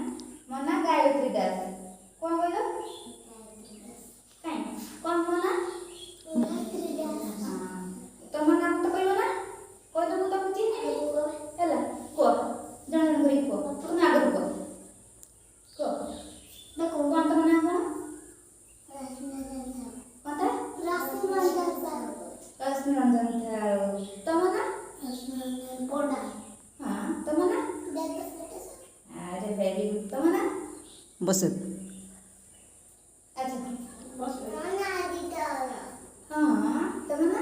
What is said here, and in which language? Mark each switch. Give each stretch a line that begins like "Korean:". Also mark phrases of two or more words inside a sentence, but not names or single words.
Odia: ମୋ ନାଁ ଗାୟତ୍ରୀ ଦାସ। କଣ କହିଲ? କାଇଁ କଣ ମୋ ନାଁ? ତମ ନାଁ ମତେ କହିବ ନା? କହିଲେ ମୁଁ ତମକୁ ଚିହ୍ନିବି ହେଲା। କୁହ, ଜଣ ଜଣ କରି କୁହ, ତୁମେ ଆଗରୁ କୁହ। କୁହ ଦେଖ, କଣ ତମ ନାଁ କଣ? रश्मि रंजन साहू। ତମ ନାଁ? ହଁ, ତମ ନାଁ? ଅରେ
English: very good.
Odia: ତମ ନାଁ? बसत। ଆଚ୍ଛା ହଁ, ତମ ନାଁ?